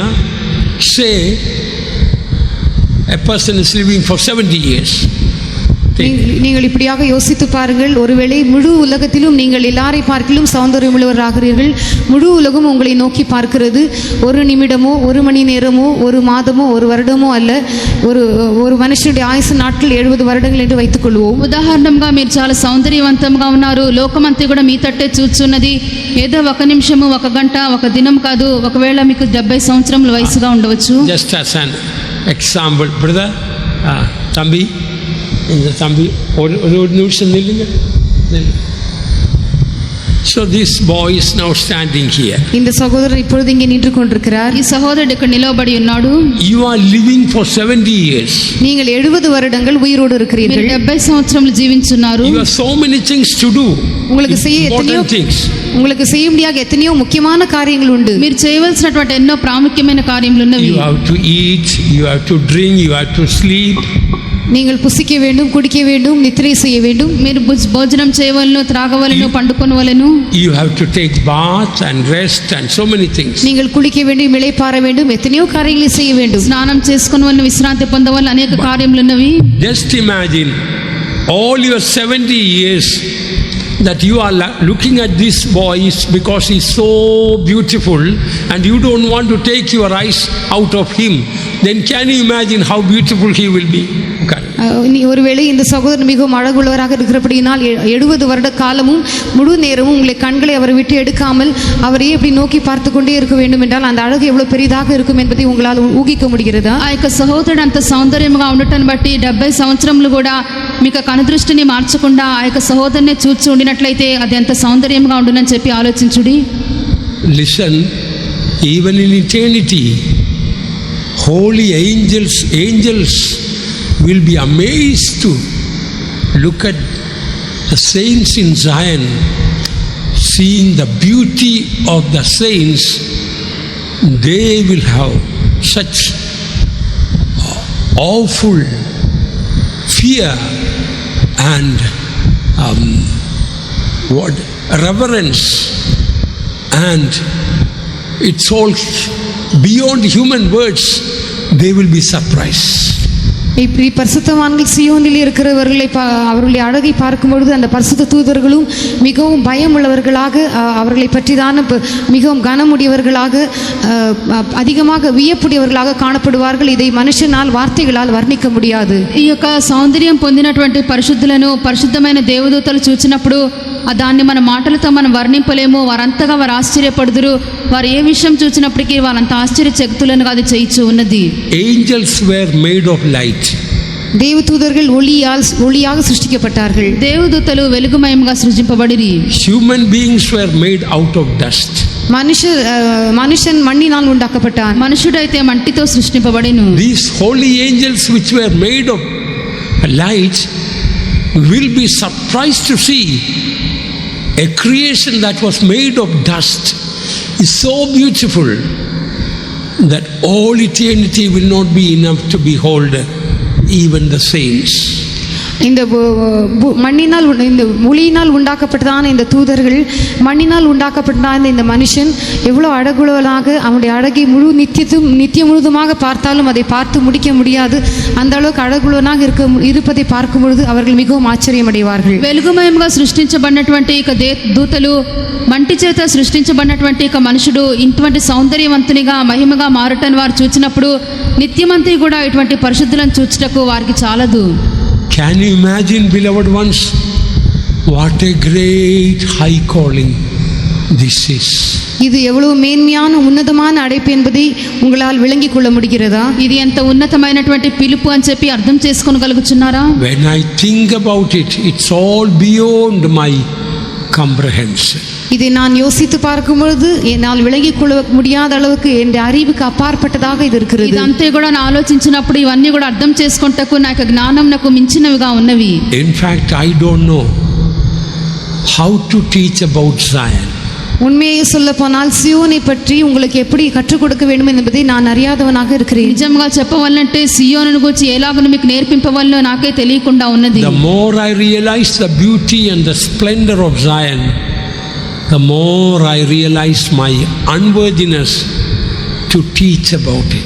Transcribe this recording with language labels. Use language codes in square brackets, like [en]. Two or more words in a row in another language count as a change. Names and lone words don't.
[en] Say a person is living for 70 years. [ta] நீங்கள் இப்படியாக யோசித்து பாருங்கள். ஒருவேளை முழு உலகத்திலும் நீங்கள் எல்லாரை பார்க்கிலும் சௌந்தரியமுள்ளவராகிறீர்கள். முழு உலகம் உங்களை நோக்கி பார்க்கிறது. ஒரு நிமிடமோ, ஒரு மணி நேரமோ, ஒரு மாதமோ, ஒரு வருடமோ அல்ல, ஒரு [te] మనుషుడి ఆయుసు నాట్లు [ta] 70 வருடங்கள் என்று வைத்துக் கொள்வோம். [te] ఉదాహరణంగా మీరు చాలా సౌందర్యవంతంగా ఉన్నారు. లోకమంతా కూడా మీ తట్టే చూస్తున్నది. ఏదో 1 నిమిషము, 1 గంట, 1 దినం కాదు, ఒకవేళ మీకు 70 సంవత్సరముల వయసుగా ఉండవచ్చు. [en] Just as an example, brother, [ta] தம்பி, இந்த தம்பி ஒரு நிமிஷம் நில்லுங்க. [en] So this boy is now standing here. [ta] இந்த சகோதரர் இப்பொழுது இங்கே நின்று கொண்டிருக்கிறார். [te] ఈ సహోదరుడు ఇక్కడ నిలబడి ఉన్నాడు. [en] You are living for 70 years. [ta] நீங்கள் 70 வருடங்கள் உயிரோடு இருக்கிறீர்கள். [te] 70 సంవత్సరములు జీవించున్నారు. [en] You have so many things to do. [ta] உங்களுக்கு செய்ய முடியாத எத்தனையோ முக்கியமான காரியங்கள் உண்டு. [te] మీరు చేయవలసినటువంటి ఎన్నో ప్రాముఖ్యమైన కార్యములు ఉన్నవి. [en] You have to eat, you have to drink, you have to sleep. [ta] நீங்கள் புசிக்க வேண்டும், குடிக்க வேண்டும், நித்திரை செய்ய வேண்டும். [te] మీరు భోజనం చేయవలెను, త్రాగవలెను, పండుకొనవలెను. [en] You have to take bath and rest and so many things. [ta] நீங்கள் குளிக்க வேண்டும், இளைப்பாற வேண்டும், எத்தனையோ காரியங்களை செய்ய வேண்டும். [te] స్నానం చేసుకొనవలెను, విశ్రాంతి పొందవలెను, అనేక కార్యములు ఉన్నవి. [en] Just imagine all your 70 years that you are looking at this boy because he is so beautiful and you don't want to take your eyes out of him. Then can you imagine how beautiful he will be? [ta] ஒருவேளை இந்த சகோதரன் மிகவும் அழகுள்ளவராக இருக்கிறபடியினால் 70 வருட காலமும் முழு நேரமும் உங்களை கண்களை அவரை விட்டு எடுக்காமல் அவரையே இப்படி நோக்கி பார்த்து கொண்டே இருக்க வேண்டும் என்றால் அந்த அழகு எவ்வளவு பெரிதாக இருக்கும் என்பதை உங்களால் ஊகிக்க முடிகிறதா? [te] ఆ యొక్క సహోదరుడు అంత సౌందర్యంగా ఉండటం బట్టి 70 సంవత్సరములు కూడా మీకు కనుదృష్టిని మార్చకుండా ఆ యొక్క సహోదరుని చూచి ఉండినట్లయితే అది ఎంత సౌందర్యంగా ఉండునని చెప్పి ఆలోచించుడి. [en] Listen, even in eternity, holy angels will be amazed to look at the saints in Zion, seeing the beauty of the saints. They will have such awful fear and reverence, and it's all beyond human words. They will be surprised. [ta] இப்படி பரிசுத்தவான்கள் சியோனில் இருக்கிறவர்களை அவர்களுடைய அழகை பார்க்கும் பொழுது அந்த பரிசுத்த தூதர்களும் மிகவும் பயம் உள்ளவர்களாக, அவர்களை பற்றிதான மிகவும் கனமுடையவர்களாக, அதிகமாக வியப்புடையவர்களாக காணப்படுவார்கள். இதை மனுஷனால் வார்த்தைகளால் வர்ணிக்க முடியாது. [te] ఈ యొక్క సౌందర్యం పొందినటువంటి పరిశుద్ధులను, పరిశుద్ధమైన దేవదూతలు చూచినప్పుడు దాన్ని మన మాటలతో మనం వర్ణింపలేము. వారంతగా వారు ఆశ్చర్యపడుదురు. వారు ఏ విషయం చూసినప్పటికీ వారంత ఆశ్చర్యచకితులను అది చేయిచు ఉన్నది. [en] Angels were made of light. [ta] தேவதூதர்கள் ஒளியாக சிருஷ்டிக்கப்பட்டார்கள். [te] దేవదూతలు వెలుగుమయంగా సృజింపబడిరి. [en] Human beings were made out of dust. [ta] மனுஷன் மண்ணினால் உண்டாக்கப்பட்டான். [te] మనుషుడైతే మట్టితో సృష్టింపబడిను. [en] These holy angels which were made of light will be surprised to see a creation that was made of dust is so beautiful that all eternity will not be enough to behold even the saints. [ta] இந்த இந்த ஒளியினால் உண்டாக்கப்பட்டதான இந்த தூதர்கள், மண்ணினால் உண்டாக்கப்பட்டதான இந்த மனுஷன் எவ்வளோ அழகுள்ளவனாக, அவனுடைய அழகை நித்தியம் முழுதுமாக பார்த்தாலும் அதை பார்த்து முடிக்க முடியாது. அந்த அளவுக்கு அழகுள்ளவனாக இருப்பதை பார்க்கும் பொழுது அவர்கள் மிகவும் ఆశ్చర్యమடைவார்கள். [te] వెలుగుమయంగా సృష్టించబడినటువంటి ఇక దూతలు, మంటి చేత సృష్టించబడినటువంటి ఇక మనుషుడు ఇటువంటి సౌందర్యవంతునిగా మహిమగా మారటని వారు చూచినప్పుడు నిత్యమంతి కూడా ఇటువంటి పరిశుద్ధులను చూచుటకు వారికి చాలదు. [en] Can you imagine, beloved ones, what a great high calling this is? [ta] இது எவ்வளவு மேன்மையான உன்னதமான அழைப்பு என்பதை உங்களால் விளங்கிக் கொள்ள முடிகிறதா? [te] ఇది ఎంత ఉన్నతమైనటువంటి పిలుపు అని చెప్పి అర్థం చేసుకోగలుగుచున్నారా? [en] When I think about it, it's all beyond my comprehension. [ta] இதை நான் யோசித்து பார்க்கும் பொழுது என்னால் விளங்கிக் கொள்ள முடியாத அளவுக்கு என் அறிவுக்கு అపార్పட்டதாக இது இருக்கிறது. [te] ఇదంతే కూడా నేను ఆలోచించినప్పుడు ఇవన్నీ కూడా అర్థం చేసుకుంటకు నాకు జ్ఞానం నాకు మించినవిగా ఉన్నవి. [en] In fact, I don't know how to teach about Zion. [ta] உண்மையை சொல்ல போனால் சியோனை பற்றி உங்களுக்கு எப்படி கற்றுக் கொடுக்க வேண்டும் என்பதை நான் அறியாதவனாக இருக்கிறேன். [te] నిజంగా చెప్పవల్లంటే సియోనును గురించి ఎలాగను మీకు నేర్పింపవల్లో నాకే తెలియకుండా ఉన్నది. [en] The more I realize the beauty and the splendor of Zion, the more I realize my unworthiness to teach about it.